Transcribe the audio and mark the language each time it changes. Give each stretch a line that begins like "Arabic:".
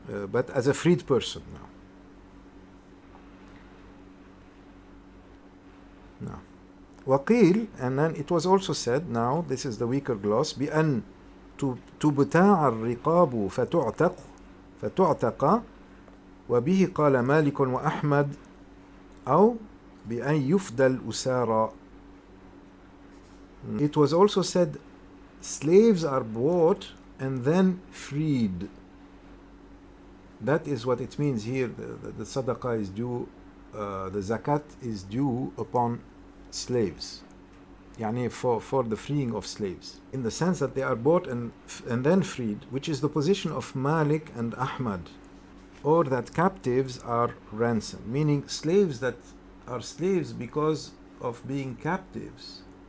English: But as a freed person now.
Arabic: وقيل,
English: and then it was also said, now this is the weaker gloss,
Arabic: بأن تبتاع الرقاب فتعتق وبه قال مالك وأحمد أو بأن يفدى الأسارى.
English: It was also said slaves are bought and then freed. That is what it means here. The sadaqah is due, the zakat is due upon slaves, يعني for the freeing of slaves, in the sense that they are bought and then freed, which is the position of Malik and Ahmad, or that captives are ransomed, meaning slaves that are slaves because of being captives.